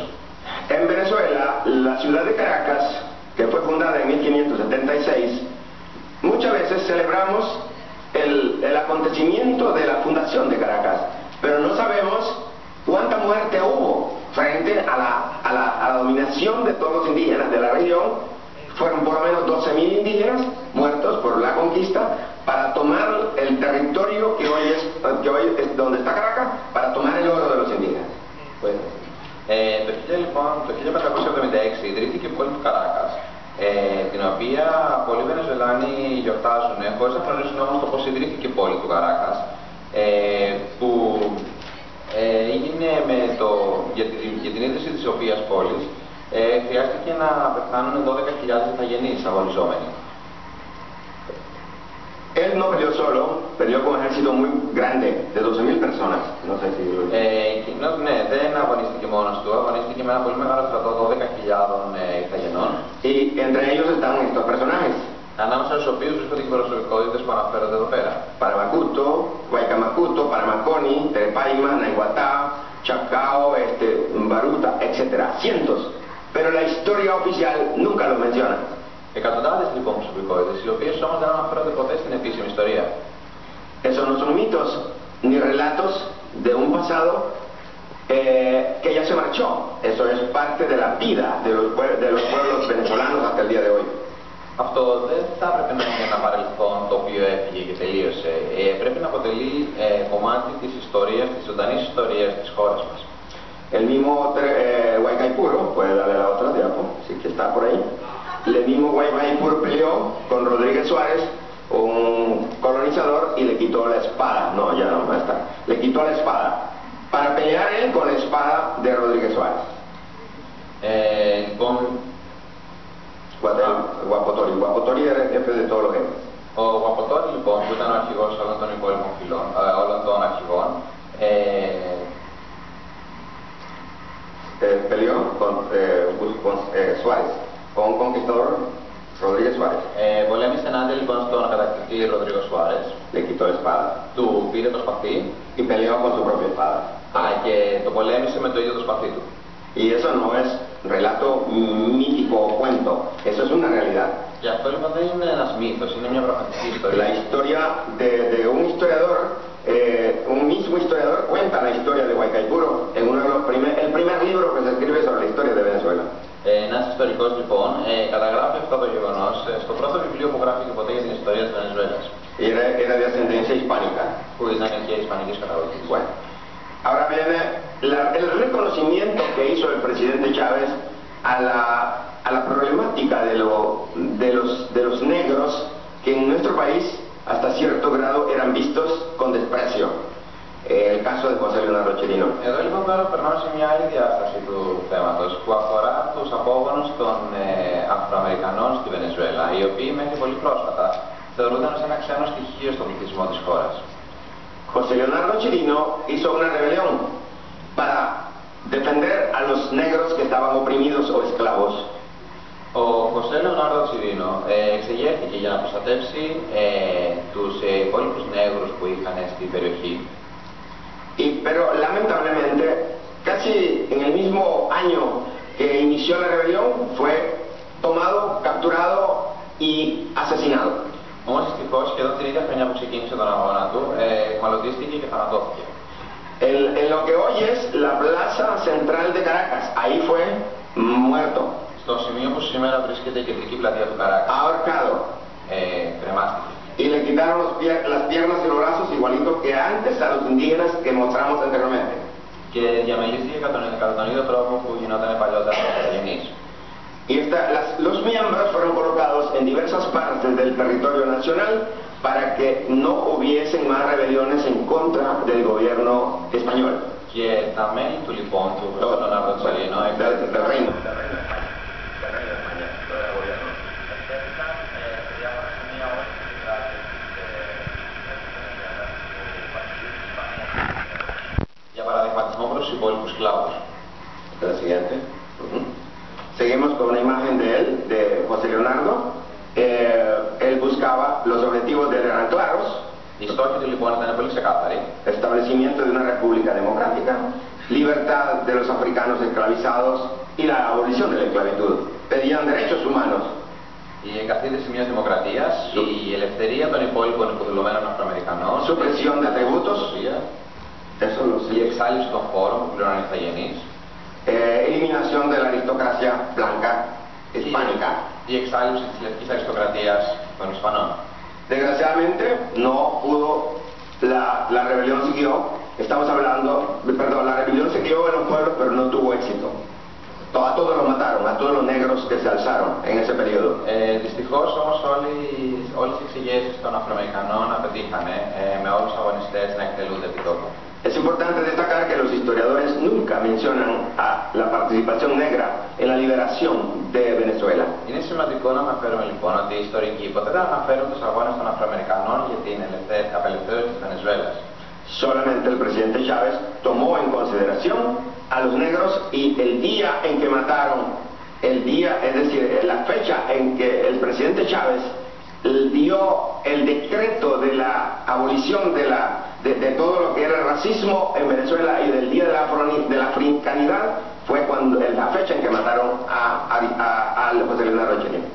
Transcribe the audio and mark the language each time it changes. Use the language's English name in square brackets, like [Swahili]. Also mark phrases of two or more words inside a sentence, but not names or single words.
[Spanish] En Venezuela, la ciudad de Caracas, que fue fundada en 1576, muchas veces celebramos el acontecimiento de la fundación de Caracas, pero no sabemos cuánta muerte hubo frente a la dominación de todos los indígenas de la región. Fueron por lo menos 12.000 indígenas muertos por la conquista para tomar el territorio que hoy es donde está Caracas, para tomar el oro de los indígenas. Bueno. [Greek] Το 1576 ιδρύθηκε η πόλη του Καράκας, την οποία πολλοί Βενεζουελάνοι γιορτάζουν, χωρίς να γνωρίζουν όμως το πώς ιδρύθηκε η πόλη του Καράκας, που έγινε για την ίδρυση της οποίας πόλης χρειάστηκε να πεθάνουν 12.000 ηθαγενείς αγωνιζόμενοι. [Spanish] Él no peleó solo, peleó con un ejército muy grande, de 12.000 personas. No sé si lo [Greek] ναι, δεν αγωνίστηκε μόνος του, αγωνίστηκε με ένα πολύ μεγάλο στρατό 12.000 ηθαγενών. [Spanish] Y entre ellos están estos personajes. [Greek] Ανάμεσα στους οποίους βρίσκονται και προσωπικότητες που αναφέρονται εδώ πέρα. [Spanish] Paramacuto, Guaycamacuto, Paramaconi, Terepaima, Naiguatá, Chacao, Baruta, etc. Cientos. Pero la historia oficial nunca los menciona. [Greek] Εκατοντάδες λοιπόν προσωπικότητες, οι οποίες όμως δεν αναφέρονται ποτέ στην επίσημη ιστορία. [Spanish] Esos no son mitos ni relatos de un pasado que ya se marchó. Eso es parte de la vida de los pueblos venezolanos hasta el día de hoy. [Greek] Αυτό δεν θα έπρεπε να είναι ένα παρελθόν το οποίο έφυγε και τελείωσε. Πρέπει να αποτελεί κομμάτι της ιστορίας, της ζωντανής ιστορίας της χώρας μας. [Spanish] El mismo Huaycaipuro, puede darle la otra diapo, si que está por ahí. El mismo Huaycaipuro peleó con Rodríguez Suárez, un colonizador, y le quitó la espada. No, ya no está. Le quitó la espada para pelear él con la espada de Rodríguez Suárez. Guapotori era el jefe de todos los jefes. [Greek] Ο Guapotori λοιπόν, που ήταν ο αρχηγός όλων των υπόλοιπων φυλών, όλων των αρχηγών, [Spanish] peleó con Suárez, con un conquistador, Rodríguez Suárez. [Greek] Πολέμησε ενάντια λοιπόν στον κατακτητή Ροδρίγο Σουάρες. [Spanish] Le quitó la espada. [Greek] Του πήρε το σπαθί. [Spanish] Y peleó con su propia espada. [Greek] Και το πολέμησε με το ίδιο το σπαθί του. [Spanish] Y eso no es relato mítico o cuento, eso es una realidad. [Greek] Και αυτό λοιπόν δεν είναι ένας μύθος, είναι μια πραγματική ιστορία. [Spanish] La historia de un historiador, un mismo historiador cuenta la historia de Huaycaipuro en uno de los el primer libro que se escribe sobre la historia de Venezuela. [Greek] Ένας ιστορικός λοιπόν καταγράφει αυτό το γεγονός στο πρώτο βιβλίο που γράφηκε ποτέ για την ιστορία της Βενεζουέλας. [Spanish] Era de ascendencia hispánica. [Greek] Που ήταν και ισπανικής καταγωγής. [Spanish] Bueno. Ahora viene el reconocimiento que hizo el presidente Chávez a la problemática de los negros que en nuestro país hasta cierto grado eran vistos con desprecio. El caso de José Leonardo Chirino. [Greek] Εδώ λοιπόν τώρα περνάμε σε μια άλλη διάσταση του θέματος που αφορά τους απόγονους των Αφροαμερικανών στη Βενεζουέλα, οι οποίοι μέχρι πολύ πρόσφατα θεωρούνταν ως ένα ξένο στοιχείο στον πληθυσμό της χώρας. [Spanish] José Leonardo Chirino hizo una rebelión para defender a los negros que estaban oprimidos o esclavos. [Greek] Ο Χωσέ Λεωνάρδο Τσιρίνο εξεγέρθηκε για να προστατεύσει τους υπόλοιπους νέγρους που είχαν στην περιοχή. [Spanish] Pero lamentablemente, casi en el mismo año que inició la rebelión, fue tomado, capturado y asesinado. [Greek] Όμως δυστυχώς σχεδόν την ίδια χρονιά που ξεκίνησε τον αγώνα του, εχμαλωτίστηκε και θανατώθηκε. [Spanish] En lo que hoy es la plaza central de Caracas, ahí fue muerto. [Greek] Στο σημείο που σήμερα βρίσκεται η κεντρική πλατεία του Καράκα. [Spanish] Ahorcado. [Greek] Κρεμάστηκε. [Spanish] Y le quitaron las piernas y los brazos igualito que antes a los indígenas que mostramos anteriormente. [Greek] Και διαμελήθηκε κατά τον ίδιο τρόπο που γινόταν παλιότερα από τους Αγενείς. [Spanish] Y los miembros fueron colocados en diversas partes del territorio nacional para que no hubiesen más rebeliones en contra del gobierno español. [Greek] Και τα μέλη του λοιπόν, του Χωσέ Λεωνάρδο Τσιρίνο, [Spanish] del reino. [Greek] για παραδειγματισμό προς τους υπόλοιπους σκλάβους. [Spanish] La siguiente. Seguimos con una imagen de él, de José Leonardo. Él buscaba, los objetivos de él eran claros. Οι στόχοι του λοιπόν ήταν πολύ ξεκάθαροι. Establecimiento de una república democrática, libertad de los africanos esclavizados y la abolición de la esclavitud. Pedían derechos humanos. [Greek] Η εγκαθίδρυση μιας δημοκρατίας, η ελευθερία των υπόλοιπων υποδουλωμένων Αφροαμερικανών, [Spanish] supresión de tributos, eso lo [Greek] η εξάλληψη των φόρων που πληρώνουν οι Ιθαγενείς, [Spanish] eliminación de la aristocracia blanca hispánica. [Greek] Η εξάλληψη της λευκής αριστοκρατίας των Ισπανών. [Spanish] Desgraciadamente no pudo, la rebelión siguió, estamos hablando, perdón, la rebelión siguió en los pueblos pero no tuvo éxito. A todos los mataron, a todos los negros que se alzaron en ese periodo. [Greek] Δυστυχώς όμως όλες οι εξηγήσεις των Αφροαμερικανών απετύχανε με όλους τους αγωνιστές να εκτελούνται επί τόπου. [Spanish] Es importante destacar que los historiadores nunca mencionan a la participación negra en la liberación de Venezuela. [Greek] Είναι σημαντικό να anαφέρουμε λοιπόν ότι οι ιστορικοί ποτέ δεν αναφέρουν τους αγώνες των Αφροαμερικανών για την απελευθέρωση της Βενεζουέλας. [Spanish] Solamente el presidente Chávez tomó en consideración a los negros y el día en que mataron, es decir, la fecha en que el presidente Chávez dio el decreto de la abolición de todo lo que era el racismo en Venezuela y del día de la africanidad fue cuando la fecha en que mataron a José Leonardo Chirino.